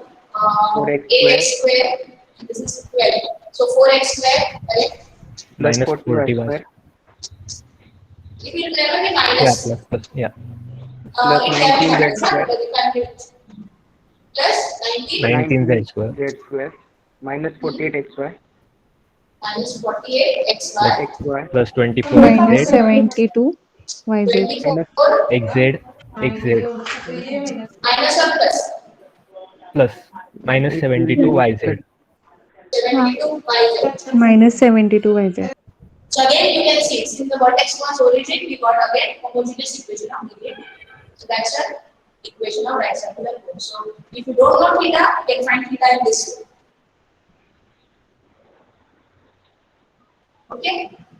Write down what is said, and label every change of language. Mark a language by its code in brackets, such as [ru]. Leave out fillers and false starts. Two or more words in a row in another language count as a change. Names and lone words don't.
[en] 4x 8x square. And this is 12. So 4x square, correct? Plus Minus 40y 40y square. It will never be Yeah, minus. plus, yeah. Plus It can be 19z minus, square. because you can do plus 19 19z square. Z square minus 48xy minus 48xy xy Plus 24 Minus xz. 72 YZ. 24 xz. xz. minus or plus Plus minus 72 yz. 72 YZ. Minus 72 YZ. So again you can see since the vertex was origin, we got again homogeneous equation of median. So that's the equation of right circular cone. So if you don't know theta, you can find theta in this way. Okay.